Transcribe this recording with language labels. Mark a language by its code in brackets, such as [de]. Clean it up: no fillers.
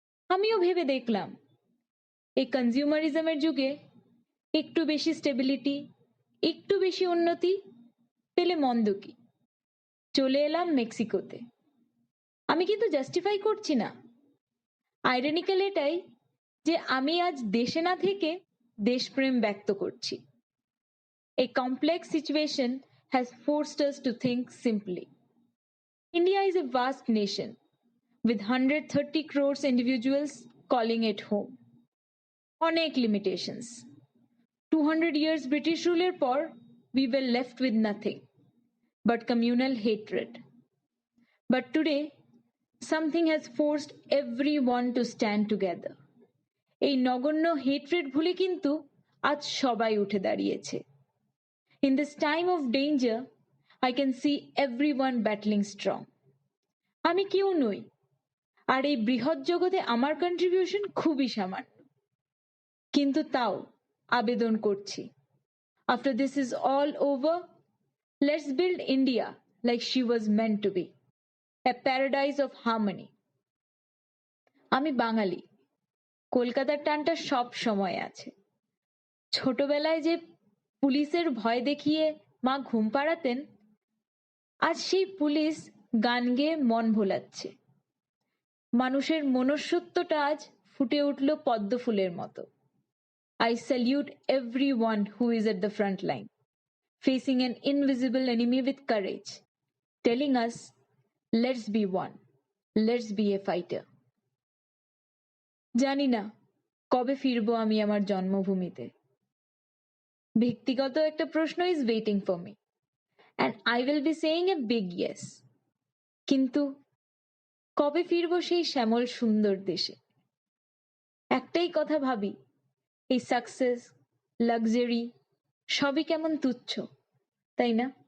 [bn] আমিও ভেবে দেখলাম এই কনজিউমারিজমের যুগে একটু বেশি স্টেবিলিটি, একটু বেশি উন্নতি পেলে মন্দ কি। চলে এলাম মেক্সিকোতে। আমি কিন্তু জাস্টিফাই করছি না। আইরনিক্যাল এটাই যে আমি আজ দেশে না থেকে দেশপ্রেম ব্যক্ত করছি। [en] A complex situation has forced us to think simply. India is a vast nation with 130 crores individuals calling it home. [bn] অনেক limitations. [en] 200 years British ruler পর we were left with nothing but communal hatred. But today something has forced everyone to stand together. [bn] এই নগণ্য hatred ভুলে কিন্তু আজ সবাই উঠে দাঁড়িয়েছে। [en] In this time of danger, I can see everyone battling strong. [bn] আমি কেউ নই, আর এই বৃহৎ জগতে আমার কন্ট্রিবিউশন খুবই সামান্য, কিন্তু তাও আবেদন করছি। [en] After this is all over, let's build India like she was meant to be, a paradise of harmony. [bn] আমি বাঙালি, কলকাতার টানটা সব সময় আছে। ছোটবেলায় যে পুলিশের ভয় দেখিয়ে মা ঘুম পাড়াতেন, আজ সেই পুলিশ গান গেয়ে মন ভোলাচ্ছে। মানুষের মনুষ্যত্বটা আজ ফুটে উঠল পদ্ম ফুলের মতো। [en] I salute everyone who is at the front line, facing an invisible enemy with courage, telling us, let's be one, let's be a fighter. [bn] জানি না কবে ফিরবো আমি আমার জন্মভূমিতে। ব্যক্তিগত একটা প্রশ্ন [en] is waiting for me and I will be saying a big yes. [bn] কিন্তু কবে ফিরবো সেই শ্যামল সুন্দর দেশে? একটাই কথা ভাবি, এই সাকসেস, লাক্সারি সবই কেমন তুচ্ছ, তাই না?